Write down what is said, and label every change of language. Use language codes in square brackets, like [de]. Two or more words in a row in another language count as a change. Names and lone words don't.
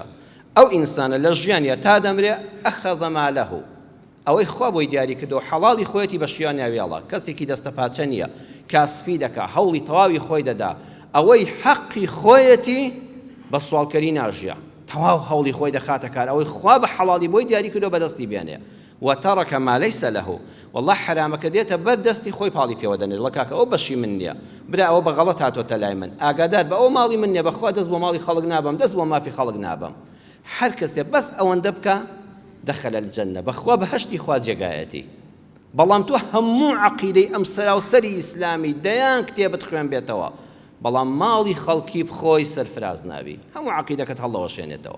[ckb] ئەو ئینسانە لە ژیانیا تا دەمرێ [ar] ئەخەذ مالەه، [ckb] ئەوەی خوا بۆی دیاری کردو حەڵاڵی خۆیەتی بە شیان ناویاڵە، کەسێکی دەستە پاچە نییە، کاسپی دەکا، هەوڵی تەواوی خۆی دەدا، ئەوەی حەقی خۆیەتی بە سوالکەری ناژیە، تەواو هەوڵی خۆی دەخاتە کار، ئەوەی خوا بە حەڵاڵی بۆی دیاری کردو بەدەستی بێنێ. [ar] وترك ما ليس له، [ckb] والله حرامك دێتە بەر دەستی خۆی پاڵی پێوە دەنێت، لە کاکە ئەو بەشی من نییە، برا ئەوە بە غەڵەت هاتۆتە لای من، ئاگادار بە ئەو ماڵی من نییە، بەخوا دەست بۆ ماڵی خەڵک نابم، دەست بۆ مافی خەڵک نابم. هەر کەسێ بەس ئەوەندە بکە [ar] دەخەل الجەنە، [ckb] بەخوا بەهەشتی خوا جێگایەتی. بەڵام تۆ هەموو عەقیدەی ئەم سەراوسەری ئیسلامی دەیان کتێبت خوێن بێتەوە، بەڵام ماڵی خەڵکی بخۆی سەرفراز نابی، هەموو عەقیدەکەت هەڵەوەشێنێتەوە.